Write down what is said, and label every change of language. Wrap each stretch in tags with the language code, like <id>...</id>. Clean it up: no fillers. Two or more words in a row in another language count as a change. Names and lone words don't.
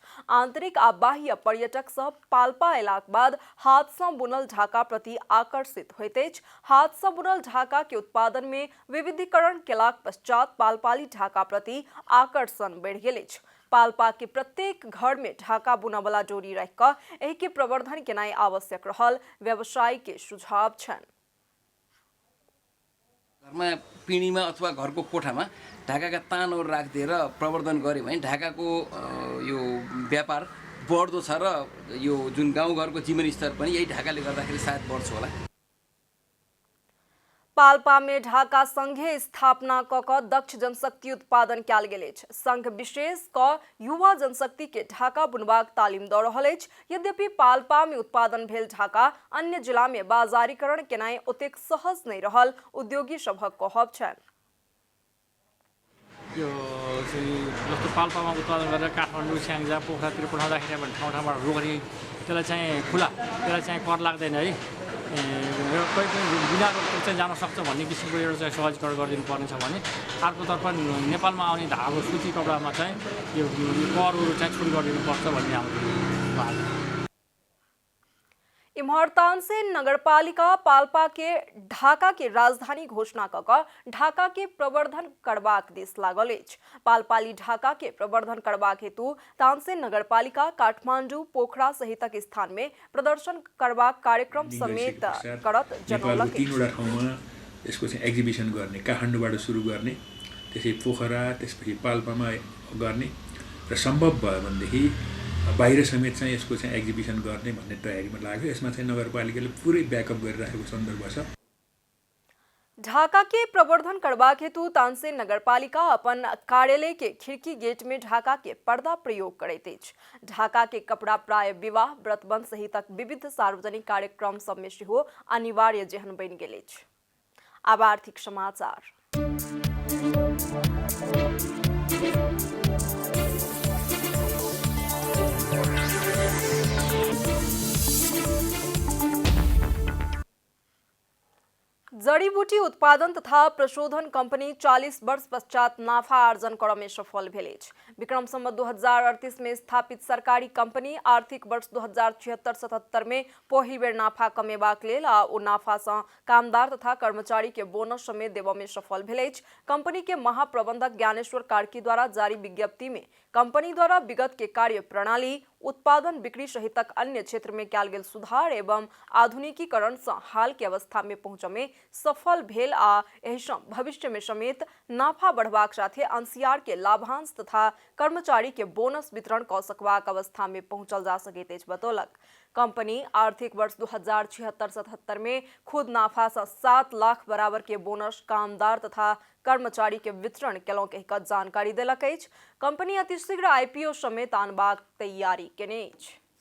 <mai>आंतरिक आ बाह्य पर्यटक सब पाल्पा अयलाक बाद हाथ सँ बुनल ढाका प्रति आकर्षित होइत अछि। हाथ सँ बुनल ढाका के उत्पादन में विविधीकरण केलाक पश्चात पालपाली ढाका प्रति आकर्षण बढ़ि गेल अछि। पाल्पा के प्रत्येक घर में ढाका बुनऽ वाला जोड़ी रख कऽ एहि के प्रवर्धन केनाइ आवश्यक रहल व्यवसायी के सुझाव छन्।</mai> <ne>घरमा पिँढीमा अथवा घरको कोठामा ढाकाका तानहरू राखिदिएर प्रवर्धन गऱ्यो भने ढाकाको यो व्यापार बढ्दो छ र यो जुन गाउँघरको जीवन स्तर पनि यही ढाकाले गर्दाखेरि सायद बढ्छ होला।</ne> <mai>पाल्पा में ढाका संघे स्थापना कऽ दक्ष जनशक्ति उत्पादन कयल गेल अछि। संघ विशेष कऽ युवा जनशक्ति के ढाका बुनबाक तालीम दऽ रहल अछि। यद्यपि पाल्पा में उत्पादन भेल ढाका अन्य जिला में बाजारीकरण केनाइ ओतेक सहज नहीं रहल उद्योगी सभक कहब छनि।</mai> <ne>यो जस्तो पाल्पामा उत्पादन गरेर काठमाडौँ, स्याङ्जा, पोखरातिर पठाउँदाखेरि अब ठाउँ ठाउँबाट रोगरी त्यसलाई चाहिँ खुला, त्यसलाई चाहिँ कर लाग्दैन है। कोही बिना रोगको चाहिँ जान सक्छ भन्ने किसिमको एउटा चाहिँ सहजीकरण गरिदिनु पर्नेछ भने अर्कोतर्फ नेपालमा आउने धागो सुती कपडामा चाहिँ यो करहरू चाहिँ छुट गरिदिनुपर्छ भन्ने हाम्रो बात।</ne> <mai>इम्हर तानसेन नगरपालिका पाल्पा के ढाका के राजधानी घोषणा कऽ ढाका के प्रवर्धन करबाक दिस लागल अछि। पाल्पाली ढाका के प्रवर्धन करबाक हेतु तानसेन नगरपालिका काठमांडू, पोखरा सहितक स्थान में प्रदर्शन करबाक कार्यक्रम समेत करत जनौलक अछि।</mai> <ne>3वटा ठाउँमा यसको चाहिँ एक्जिबिसन गर्ने, काठमाडौँबाट सुरु गर्ने, त्यसै पोखरा, त्यसपछि पाल्पामा गर्ने र सम्भव भयो भनेदेखि बाहिर समेत चाहिँ यसको चाहिँ एक्जिबिसन गर्ने भन्ने तयारीमा लाग्यो। यसमा चाहिँ नगरपालिकाले पुरै ब्याकअप गरिराखेको सन्दर्भ छ।</ne> <mai>ढाका के प्रवर्धन करबाक हेतु तानसेन नगरपालिका अपन कार्यालय के खिड़की गेट में ढाका के पर्दा प्रयोग करैत अछि। ढाका के कपड़ा प्राय विवाह, व्रतबंध सहितक विविध सार्वजनिक कार्यक्रम सब में सेहो अनिवार्य जेहन बनि गेल अछि। आब आर्थिक समाचार। जड़ी बूटी उत्पादन तथा प्रशोधन कंपनी 40 वर्ष पश्चात नाफा अर्जन करऽ में सफल भेल अछि। विक्रम संवत 2038 में स्थापित सरकारी कंपनी आर्थिक वर्ष 2076-77 में पहिल बेर नाफा कमेबाक लेल आ ओ नाफा सँ कामदार तथा कर्मचारी के बोनस समेत देबऽ में सफल भेल अछि। कंपनी के महाप्रबंधक ज्ञानेश्वर कार्की द्वारा जारी विज्ञप्ति में कंपनी द्वारा विगत के कार्य प्रणाली, उत्पादन, बिक्री सहितक अन्य क्षेत्र में कयल गेल सुधार एवं आधुनिकीकरण सँ हाल के अवस्था में पहुँचऽ में सफल भेल आ एहि सँ भविष्य में समेत नाफा बढ़बाक साथे अंशियार के लाभांश तथा कर्मचारी के बोनस वितरण कऽ सकबाक अवस्था में पहुँचल जा सकैत अछि बतौलक। कंपनी आर्थिक वर्ष 2076-77 में खुद नाफा सँ 7 लाख बराबर के बोनस कामदार तथा कर्मचारी के वितरण केलहुँ कहि कऽ जानकारी देलक अछि। कंपनी अतिशीघ्र आईपीओ समेत आनबाक तैयारी केने अछि।</mai>